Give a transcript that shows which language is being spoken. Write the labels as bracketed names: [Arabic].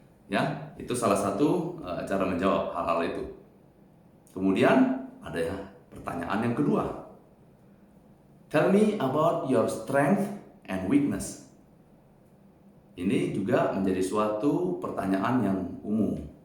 [Indonesian] Ya, itu salah satu cara menjawab hal-hal itu. Kemudian ada pertanyaan yang kedua. [English] Tell me about your strength and weakness. [Indonesian] Ini juga menjadi suatu pertanyaan yang umum.